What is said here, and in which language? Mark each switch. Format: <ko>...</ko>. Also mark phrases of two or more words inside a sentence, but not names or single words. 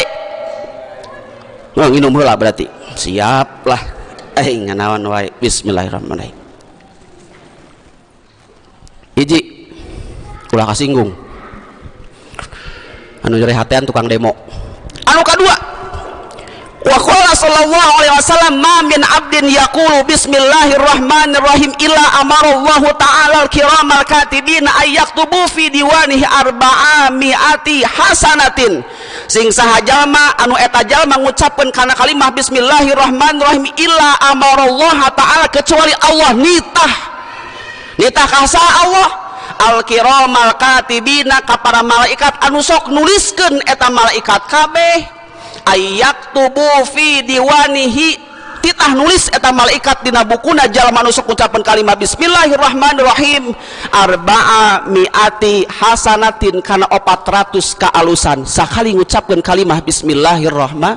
<su>Nginum heula berarti. Siap lah. Nganaon wae. Bismillahirrahmanirrahim. Hiji ulah kasinggung anu rehatean tukang demo. Anu kadua,</su> <ar>وقال صلى الله عليه وسلم ما من عبد يقول بسم الله الرحمن الرحيم إلا أمر الله تعالى الكرام الكاتبين أن يكتبوا في ديوانه أربعمائة حسنة.</ar> <su>Sing saha jalma anu eta jalma ngucapkeun kana kalimah bismillahirrahmanirrahim</su> <ar>إلا أمر الله تعالى,</ar> <su>kecuali Allah nitah ka Allah</su> <ar>الكرام الكاتبين</ar> <su>ka para malaikat anu sok nuliskeun eta malaikat kabeh</su> <ar>أن يكتبوا في ديوانه,</ar> <su>titah nulis eta malaikat dina bukuna jalma anu sok ngucapkeun kalimat bismillahirrahmanirrahim</su> <ar>أربع مائة حسنة</ar> <su>kana 400 kaalusan sakali ngucapkeun kalimat bismillahirrahmanirrahim.</su>